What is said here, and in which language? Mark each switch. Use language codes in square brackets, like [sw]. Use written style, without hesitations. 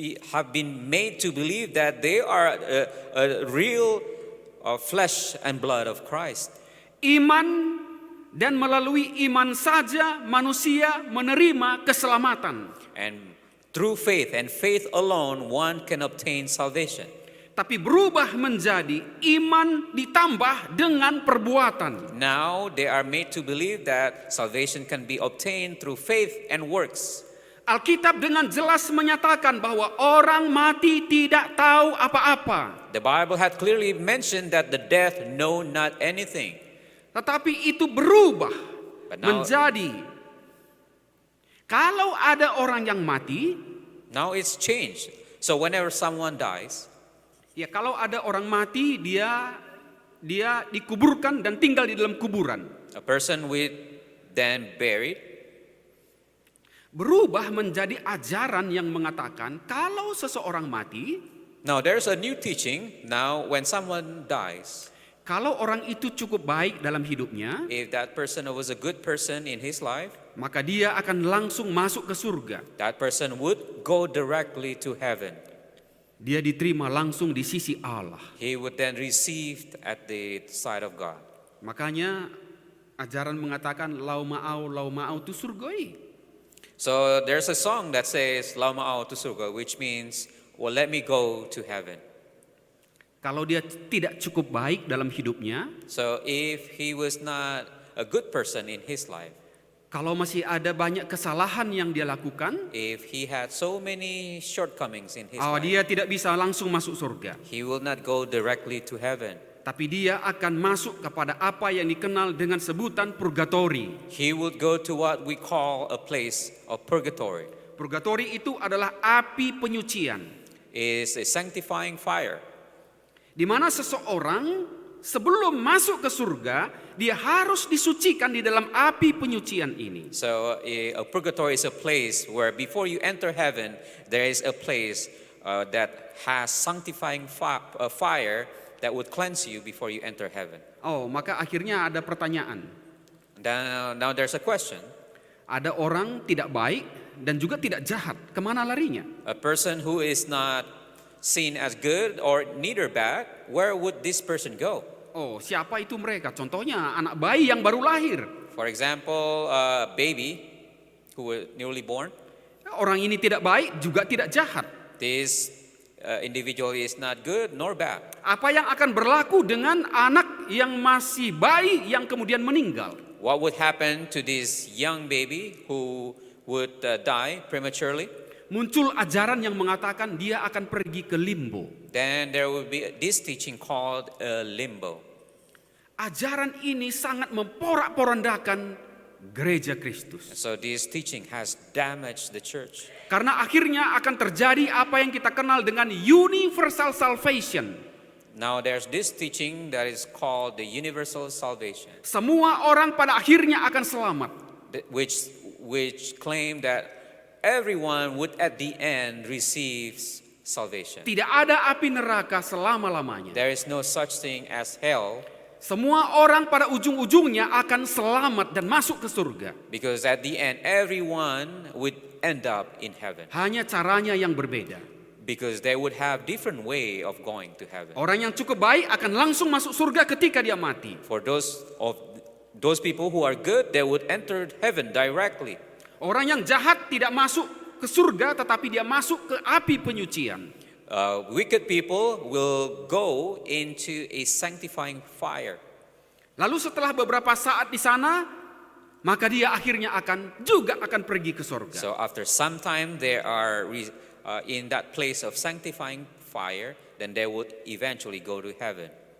[en] have been made to believe that they are a real flesh and blood of Christ. [id] Iman, dan melalui iman saja manusia menerima keselamatan. [en] And through faith and faith alone, one can obtain salvation. [id] Tapi berubah menjadi iman ditambah dengan perbuatan. [en] Now they are made to believe that salvation can be obtained through faith and works. [id] Alkitab dengan jelas menyatakan bahwa orang mati tidak tahu apa-apa. [en] The Bible had clearly mentioned that the death know not anything. [id] Tetapi itu berubah [en] But now- [id] menjadi, kalau ada orang yang mati, [en] Now it's changed. So whenever someone dies, [id] ya kalau ada orang mati dia dikuburkan dan tinggal di dalam kuburan. [en] a person with then buried, [id] Berubah menjadi ajaran yang mengatakan kalau seseorang mati, [en] now there's a new teaching. Now when someone dies, [id] kalau orang itu cukup baik dalam hidupnya, [en] if that person was a good person in his life, [id] maka dia akan langsung masuk ke surga. [en] that person would go directly to heaven. [id] Dia diterima langsung di sisi Allah. [en] He would then receive at the side of God. [id] Makanya ajaran mengatakan lau ma'au tu surgoi. [en] So there's a song that says "Lau ma'au tu surga," which means, "Well, let me go to heaven." [id] Kalau dia tidak cukup baik dalam hidupnya, [en] So if he was not a good person in his life, [id] kalau masih ada banyak kesalahan yang dia lakukan, [en] if he had so many shortcomings in his life, [id] dia tidak bisa langsung masuk surga. [en] he will not go directly to heaven. [id] Tapi dia akan masuk kepada apa yang dikenal dengan sebutan purgatori. [en] He would go to what we call a place of purgatory. [id] Purgatori itu adalah api penyucian, [en] Is a sanctifying fire. [id] di mana seseorang sebelum masuk ke surga, dia harus disucikan di dalam api penyucian ini. [en] So a purgatory is a place where before you enter heaven, there is a place that has sanctifying fire that would cleanse you before you enter heaven. [id] Oh, maka akhirnya ada pertanyaan. [en] Now there's a question. [id] Ada orang tidak baik dan juga tidak jahat, kemana larinya? [en] A person who is not seen as good or neither bad, where would this person go? [id] Oh, siapa itu mereka? Contohnya anak bayi yang baru lahir. [en] For example, a baby who was newly born. [id] Orang ini tidak baik juga tidak jahat. [en] This individual is not good nor bad. [id] Apa yang akan berlaku dengan anak yang masih bayi yang kemudian meninggal? [en] What would happen to this young baby who would die prematurely? [id] Muncul ajaran yang mengatakan dia akan pergi ke limbo. [en] Then there will be this teaching called limbo. [id] Ajaran ini sangat memporak-porandakan gereja Kristus. [en] So this teaching has damaged the church. [id] Karena akhirnya akan terjadi apa yang kita kenal dengan [en] universal salvation. Now there's this teaching that is called the universal salvation, [id] Semua orang pada akhirnya akan selamat. [en] which claim that everyone would at the end receive salvation. [id] Tidak ada api neraka selama-lamanya. [en] There is no such thing as hell, [id] Semua orang pada ujung-ujungnya akan selamat dan masuk ke surga. [en] because at the end everyone would end up in heaven, [id] Hanya caranya yang berbeda. [en] because they would have different way of going to heaven. [id] Orang yang cukup baik akan langsung masuk surga ketika dia mati. [en] For those people who are good, they would enter heaven directly. [id] Orang yang jahat tidak masuk ke surga tetapi dia masuk ke api penyucian. [en] Wicked people will go into a sanctifying fire. [id] Lalu setelah beberapa saat di sana, maka dia akhirnya akan pergi ke surga. [en] So after some time they are in that place of sanctifying fire, then they would eventually go to heaven.